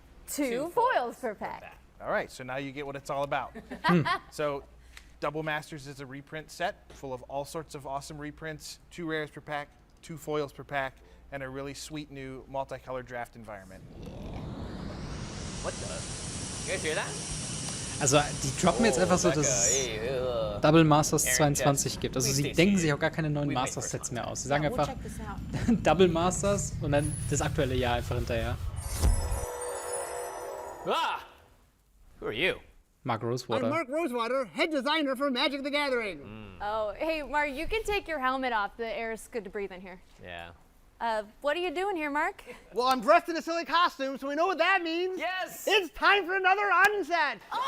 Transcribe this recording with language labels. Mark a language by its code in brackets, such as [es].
[en] Two foils per pack. All right, so now you get what it's all about. So Double Masters is a reprint set full of all sorts of awesome reprints, 2 rares per pack, 2 foils per pack, and a really sweet new multicolored draft environment. What the? You guys hear that? [de] Also, die droppen jetzt einfach so, dass es Double Masters 22 gibt. Also, sie denken sich auch gar keine neuen Masters-Sets mehr aus. Sie sagen [en] We'll [de] einfach [en] check this out. [de] Double Masters und dann das aktuelle Jahr einfach hinterher. [en] Ah! Who are you? Mark Rosewater. I'm Mark Rosewater, head designer for Magic the Gathering. Oh, hey, Mark, you can take your helmet off. The air is good to breathe in here. Yeah. What are you doing here, Mark? Well, I'm dressed in a silly costume, so we know what that means. Yes! It's time for another unset.